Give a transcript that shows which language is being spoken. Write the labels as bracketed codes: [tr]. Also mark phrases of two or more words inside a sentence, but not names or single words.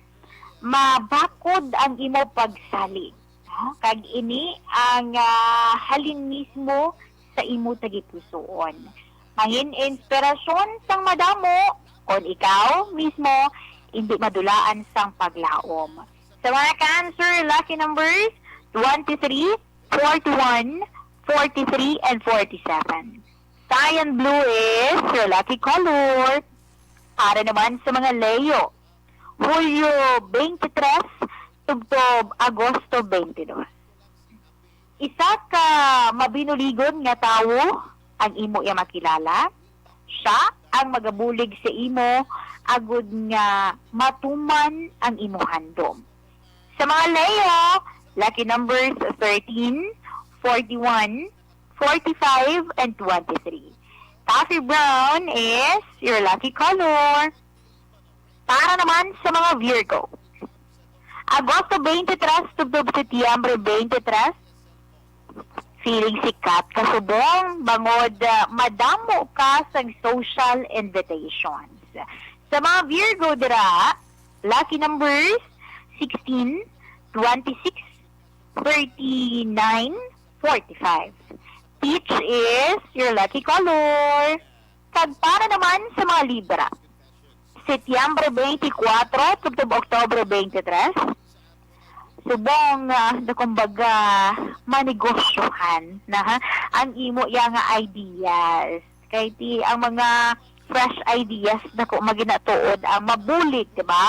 [hil] Mabakod ang imo pagsalig. Kag ini ang halin mismo sa imo tagipusoon. Mangin inspirasyon sang madamo kon ikaw mismo hindi madulaan sang paglaom. Sa mga Cancer, [en] lucky numbers 23, 41, 43, and 47. Cyan blue is your lucky color. [hil] Para naman sa mga Leo, Hulyo 23, tubtob Agosto 22. Isa ka mabinuligon nga tawo ang imo iya makilala. Siya ang magabulig sa imo agud nga matuman ang imo handom. Sa mga Leo, [en] lucky numbers 13, 41, 45, and 23. Coffee brown is your lucky color. [hil] Para naman sa mga Virgo, Agosto 23, tubtob Setyembre 23, feeling sikat kasubong, bangod madamo ka sa [en] social invitations. [hil] Sa mga Virgo dira, [en] lucky numbers 16, 26, 39, 45. Peach is your lucky color. [hil] Kag para naman sa mga Libra, Setyembre 24, tubtob Oktubre 23, subong kumbaga manegosyohan na ang imo ya nga ideas. Kay ti ang mga [en] fresh ideas [hil] na ko maginatuod ang mabulig, di ba?